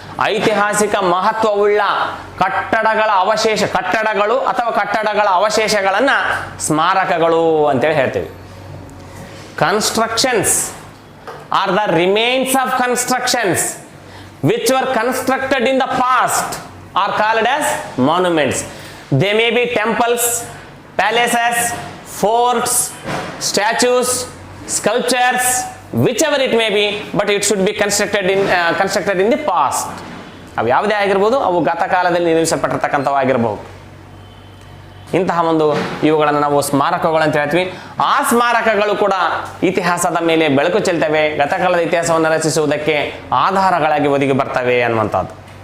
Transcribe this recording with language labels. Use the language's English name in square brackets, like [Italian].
[Kannada] ಐತಿಹಾಸಿಕ ಮಹತ್ವವುಳ್ಳ ಕಟ್ಟಡಗಳು ಅಥವಾ ಕಟ್ಟಡಗಳ ಅವಶೇಷಗಳನ್ನು ಸ್ಮಾರಕಗಳು ಅಂತೇಳಿ ಹೇಳ್ತೀವಿ. [English] Constructions are the remains of constructions which were constructed in the past are called as monuments. They may be temples, palaces, forts, statues, sculptures, whichever it may be, but it should be constructed in the past. [Kannada] ಅವು ಯಾವುದೇ ಆಗಿರ್ಬೋದು, ಅವು ಗತಕಾಲದಲ್ಲಿ ನಿರ್ಮಿಸಲ್ಪಟ್ಟಿರ್ತಕ್ಕಂಥವಾಗಿರಬಹುದು. ಇಂತಹ ಒಂದು ಇವುಗಳನ್ನು ನಾವು ಸ್ಮಾರಕಗಳು ಅಂತ ಹೇಳ್ತೀವಿ. ಆ ಸ್ಮಾರಕಗಳು ಕೂಡ ಇತಿಹಾಸದ ಮೇಲೆ ಬೆಳಕು ಚೆಲ್ತವೆ, ಗತಕಾಲದ ಇತಿಹಾಸವನ್ನು ರಚಿಸುವುದಕ್ಕೆ ಆಧಾರಗಳಾಗಿ ಒದಗಿ ಬರ್ತವೆ ಅನ್ನುವಂಥದ್ದು.